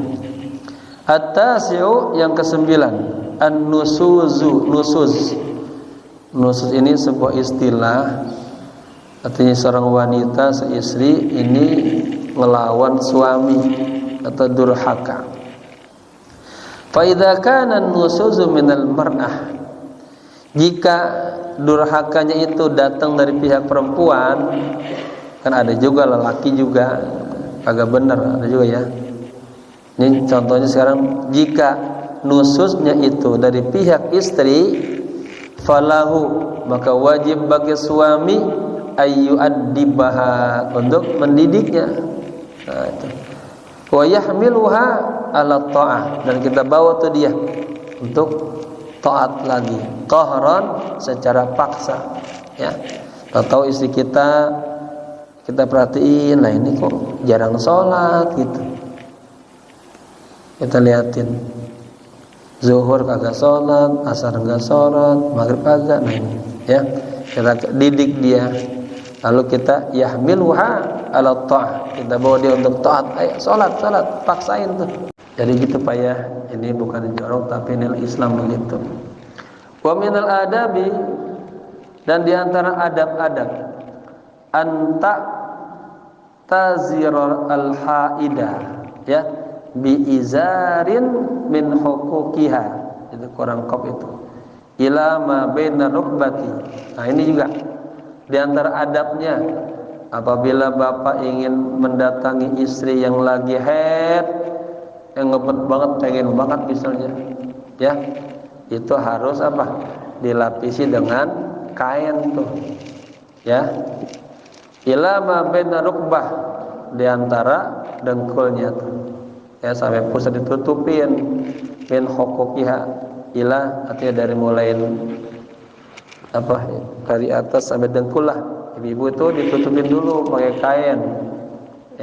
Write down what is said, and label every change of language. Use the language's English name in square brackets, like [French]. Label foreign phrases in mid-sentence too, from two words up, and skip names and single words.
[Indonesian] At-tasi'u, yang ke-9, an-nusuzu. Nusuz ini sebuah istilah, artinya seorang wanita, seistri ini melawan suami atau durhaka. [Arabic] فإذا كان النشوز من المرأة, [Indonesian] jika durhakanya itu datang dari pihak perempuan, kan ada juga lelaki juga agak benar, ada juga, ya. Ini contohnya sekarang, jika nusuznya itu dari pihak istri, falahu, maka wajib bagi suami ayyu'addibaha, untuk mendidiknya. Nah, itu. [Arabic] ويحملها على الطاعة, [Indonesian] dan kita bawa tuh dia untuk taat lagi, qahran, secara paksa, ya. Tahu istri kita perhatiin, nah ini kok jarang sholat gitu, kita liatin, zuhur kagak sholat, asar enggak sholat, maghrib kagak, nah ini, ya, kita didik dia. Lalu kita [Arabic] يحملها على الطاعة, [Indonesian] kita bawa dia untuk taat, ayo sholat, paksain tuh. Jadi gitu Pak, ya, ini bukan jorok tapi nilai Islam begitu. [Arabic] ومن الآداب, [Indonesian] dan diantara adab-adab, [Arabic] أن تتزر الحائض يا بإزار من حقوقها, [Indonesian] itu kurang kop itu, [Arabic] إلى ما بين ركبتي. [Indonesian] Nah, ini juga diantara adabnya, apabila bapak ingin mendatangi istri yang lagi haid, yang ngebet banget, pengen banget misalnya, ya, itu harus apa? Dilapisi dengan kain tuh, ya, [Arabic] إلى ما بين ركبة, [Indonesian] diantara dengkulnya tuh, ya, sampai pusat ditutupin, [Arabic] من حقوقها إلى, [Indonesian] artinya dari mulai apa, dari atas sampai dengkul lah. Ibu-ibu itu ditutupin dulu pakai kain, ya.